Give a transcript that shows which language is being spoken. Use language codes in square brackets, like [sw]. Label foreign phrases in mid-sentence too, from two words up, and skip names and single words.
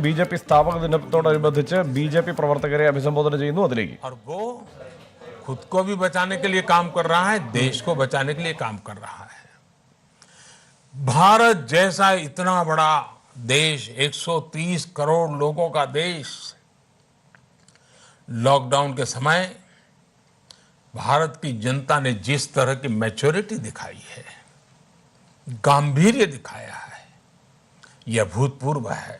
[ml] ബി.ജെ.പി. സ്ഥാപക ദിനത്തോടനുബന്ധിച്ച് ബി.ജെ.പി. പ്രവർത്തകരെ അഭിസംബോധന ചെയ്യുന്നു. അതിലേക്ക് [hi] और वो खुद को भी बचाने के लिए काम कर रहा है, देश को बचाने के लिए काम कर रहा है। भारत जैसा इतना बड़ा देश, 130 करोड़ लोगों का देश, लॉकडाउन के समय भारत की जनता ने जिस तरह की मैच्योरिटी दिखाई है, गांभीर्य दिखाया है, यह अभूतपूर्व है।